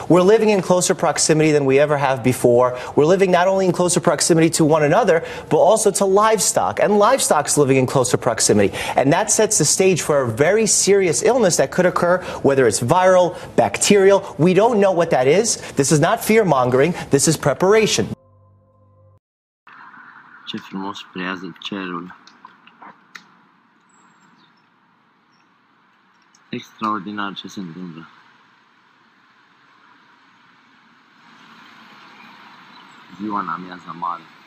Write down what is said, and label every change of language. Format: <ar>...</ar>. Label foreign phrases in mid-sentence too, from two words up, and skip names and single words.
<en>We're living in closer proximity than we ever have before. We're living not only in closer proximity to one another, but also to livestock. And livestock's living in closer proximity. And that sets the stage for a very serious illness that could occur, whether it's viral, bacterial. We don't know what that is. This is not fear-mongering. This is preparation.</en> <ro>Ce frumos preiază cerul. Extraordinar ce se întâmplă. Ziua în amiază mare.</ro>